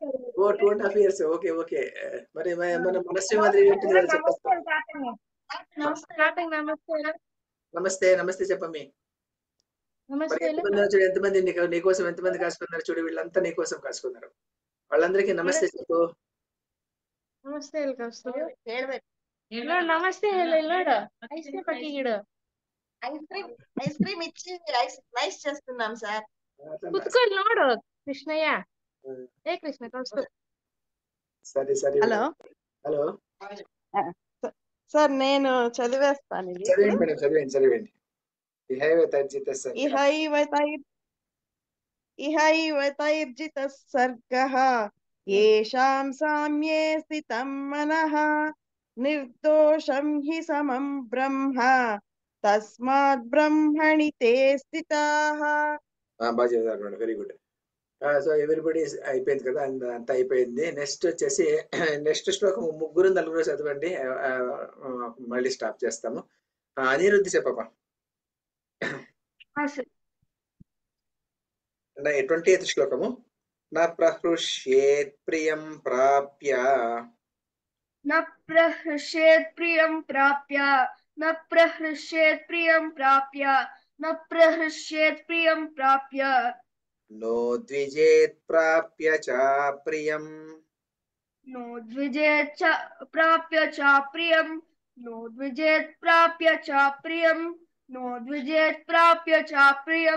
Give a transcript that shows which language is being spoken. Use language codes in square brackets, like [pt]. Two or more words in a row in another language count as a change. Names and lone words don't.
[te] ఓ 2.5 years. ఓకే ఓకే. మరి మన మనస్వి మాదిరి ఉంటుంది కదా, చెప్పేస్తా. నమస్తే నమస్తే చెప్పమ్మి. మరి ఎంతమంది నీకోసం ఎంతమంది కాసుకున్నారు చూడు. వీళ్ళంతా నీకోసం కాసుకున్నారు. వాళ్ళందరికీ నమస్తే చెప్పు. [kn] ನಮಸ್ತೆ ನಮಸ್ತೆ ಹೇಳ ಐಸ್ ಪಟ್ಟಿ ಗಿಡ [en] ice cream [te] ఇచ్చి రైస్ చేస్తున్నాం సార్. [kn] ಕುತ್ಕೊಂಡು ನೋಡು ಕೃಷ್ಣಯ್ಯ. [te] ఏ కృష్ణ కౌస్తు. సరే సరే. హలో హలో సార్, నేను చదివేస్తాను. చదివండి మేడం, చదివండి. [sa] ఇహైవ తైర్జితః సర్గః యేషాం సామ్యే స్థితం మనః నిర్దోషం హి సమం బ్రహ్మ తస్మాత్ బ్రహ్మణి తే స్థితాః. [te] బాగా చదివారు మేడం. [en] very good. so everybody [te] అయిపోయింది కదా, అంతా అయిపోయింది. నెక్స్ట్ వచ్చేసి నెక్స్ట్ శ్లోకం 3-4 చదవండి. మళ్ళీ స్టాప్ చేస్తాము. అనిరుద్ధి చెప్పమ్మా. 28th శ్లోకము. [sa] న ప్రహృష్యేత్ ప్రియం ప్రాప్య న ప్రహృష్యేత్ ప్రియం ప్రాప్య न प्रहृष्येत् प्रियं प्राप्य न प्रहृष्येत् प्रियं प्राप्य नो द्विजेत् प्राप्य च प्रियम् नो द्विजेत् च प्राप्य च प्रियं नो द्विजेत् प्राप्य च प्रियं नो द्विजेत् प्राप्य च प्रियं